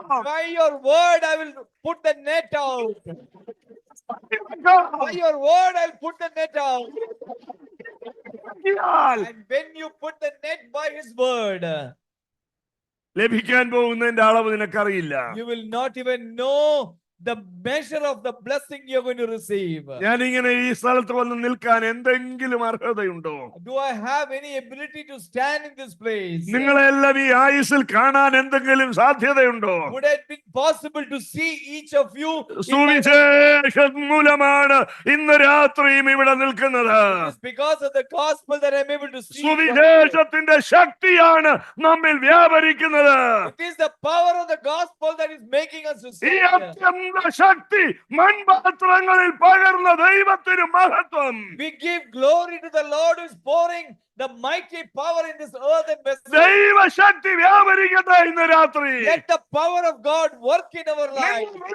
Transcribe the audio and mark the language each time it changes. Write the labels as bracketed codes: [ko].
[en] By your word I will put the net out. By your word I'll put the net out. And when you put the net by his word, [ml] ലഭിക്കാൻ പോകുന്നതിന്റെ അളവ് നിനക്കറിയില്ല. [en] you will not even know the measure of the blessing you're going to receive. [ml] ഞാനിങ്ങനെ ഈ സ്ഥലത്ത് വന്ന് നിൽക്കാൻ എന്തെങ്കിലും അർഹതയുണ്ടോ? [en] Do I have any ability to stand in this place? [ml] നിങ്ങളെല്ലാം ഈ ആയുസ്സിൽ കാണാൻ എന്തെങ്കിലും സാധ്യതയുണ്ടോ? [en] Would it be possible to see each of you? [ml] സുവിശേഷം മൂലമാണ് ഇന്ന് രാത്രിയും ഇവിടെ നിൽക്കുന്നത്. [en] It's because of the gospel that I'm able to see. [ml] സുവിശേഷത്തിന്റെ ശക്തിയാണ് നമ്മിൽ വ്യാപരിക്കുന്നത്. [en] It is the power of the gospel that is making us to [ml] ഈ [en] see. [ml] അത്യന്ത ശക്തി മൺപാത്രങ്ങളിൽ പകർന്ന ദൈവത്തിന് മഹത്വം. [en] We give glory to the Lord who is pouring the mighty power in this earthen vessel. [ml] ദൈവശക്തി വ്യാപരിക്കട്ടെ ഇന്ന് രാത്രി. [en] Let the power of God work in our lives.